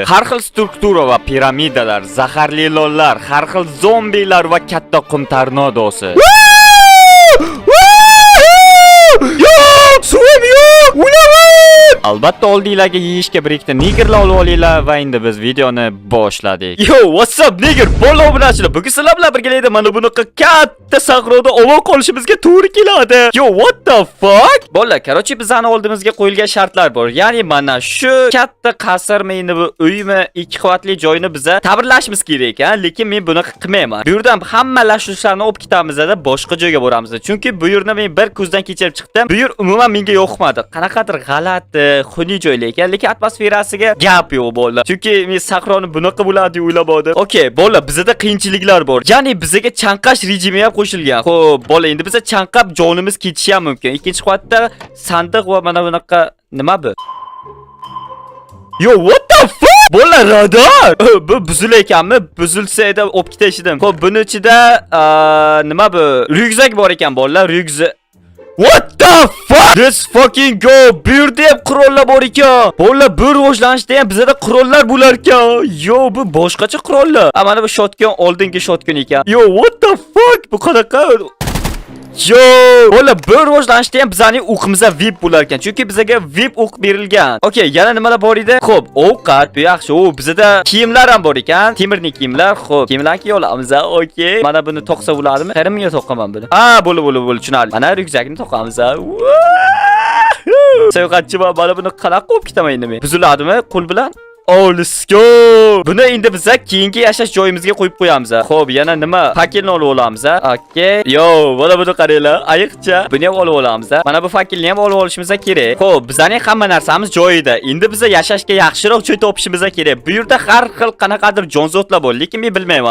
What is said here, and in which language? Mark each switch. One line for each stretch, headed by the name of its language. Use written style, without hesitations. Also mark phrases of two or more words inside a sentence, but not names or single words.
Uzbek: Har xil struktura va piramidalar, zaharli ilonlar, har xil zombilar va katta qum tornadosi. Suvim yo'q! O'laman! Albatta oldinglarga yeyishga bir ikkita nigerlar olib olinglar va endi biz videoni boshladik.
English: Yo, what's up niger?
Uzbek: Bola obunachilar, bugun sizlar bilan birgalikda mana bunaqa katta sahroda omon qolishimizga to'g'ri keladi.
English: Yo, what the fuck?
Uzbek: Bolalar, qarochi bizani oldimizga qo'yilgan shartlar bor. Ya'ni mana shu katta qasrmi, endi bu uymi, ikki qavatli joyni biza ta'mirlashimiz kerak, ha? Lekin men buni qilmayman. Bu yerdan hamma lashlarni olib ketamiz-da, boshqa joyga boramiz. Chunki bu yerni men bir ko'zdan kechirib chiqdim. Bu yer umuman menga yoqmadi. Qanaqadir g'alati, xunuk joy lekin atmosferasiga gap yo'q bolalar. Chunki men sahroni bunaqa bo'ladi deb o'ylamadim. Okay, bolalar, bizda qiyinchiliklar bor. Ya'ni bizga chanqash rejimi ham qo'shilgan. Xo'p, bolalar, endi biza chanqab jonimiz ketishi ham mumkin. Ikkinchi qavatda sandiq va mana bunaqa nima bu?
English: Yo, what the fuck?
Uzbek: Bolalar, radar! Bu buzil ekanmi? Buzilsa edi olib ketishdim. Xo'p, buning ichida nima bu? Ryukzak bor ekan bolalar, ryukzak.
English: What the fuck? Let's fucking go.
Uzbek: Bu yerda ham qurollar bor ekan. Bolalar, bu rivojlanishda ham bizda qurollar bo'lar ekan. Yo, bu boshqacha qurollar. Mana bu shotgun oldingi shotgun ekan.
English: Yo, what the fuck?
Uzbek: Bu qanaqa? Yo, bolalar, bu rivojlanishda ham bizning o'qimizda VIP bo'lar ekan. Chunki bizga VIP o'q berilgan. Okay, yana nimalar bor edi? Xo'p, ovqat, bu yaxshi. O, bizda kiyimlar ham bor ekan. Temirning kiyimlar. Xo'p, kiyimlarni kiyolamiz. Okay. Mana buni to'qsa bo'ladimi? Qarimga to'qaman buni. Bo'li, tushunarli. Mana ryukzakni to'qamiz. Sayohatchiman, mana buni qanaqa olib ketaman endi men? Buziladimi qo'l bilan?
English: Oh, let's go.
Uzbek: Buni endi biz keyingi yashash joyimizga qo'yib qo'yamiz. Xo'p, yana nima? Fakilni olib olamiz. Okay. Yo, mana buni qaranglar. Ayiqcha. Buni ham olib olamiz. Mana bu fakilni ham olib olishimiz kerak. Xo'p, bizning hamma narsamiz joyida. Endi biz yashashga yaxshiroq joy topishimiz kerak. Bu yerda har xil qanaqadir jonzotlar bor, lekin men bilmayman.